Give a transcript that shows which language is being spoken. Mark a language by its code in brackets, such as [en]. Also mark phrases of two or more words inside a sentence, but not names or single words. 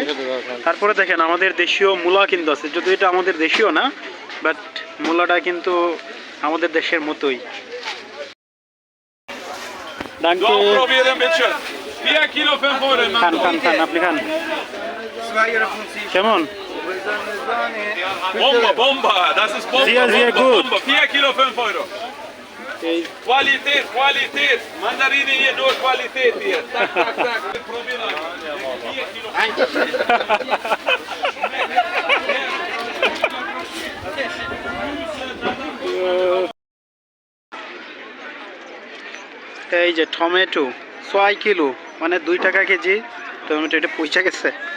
[bn] তারপরে দেখেন আমাদের দেশীয় মূলা কিন্তু আছে, যদি এটা আমাদের দেশীয় না, বাট মূলাটা কিন্তু আমাদের দেশের মতোই। খান খান খান, আপনি খান। কেমন? [de] Bomba, Bomba, das ist Bomba, Sehr, sehr Bomba, gut. Bomba. 4 Kilo 5 Euro. Qualität, Qualität. Mandarine hier nur Qualität hier. [pl] Tak, tak, tak. [de] Probieren. 4 Kilo. [bn] এই যে টমেটো 6 কিলো, মানে 2 টাকা কেজি টমেটো। এটা পয়সা গেছে।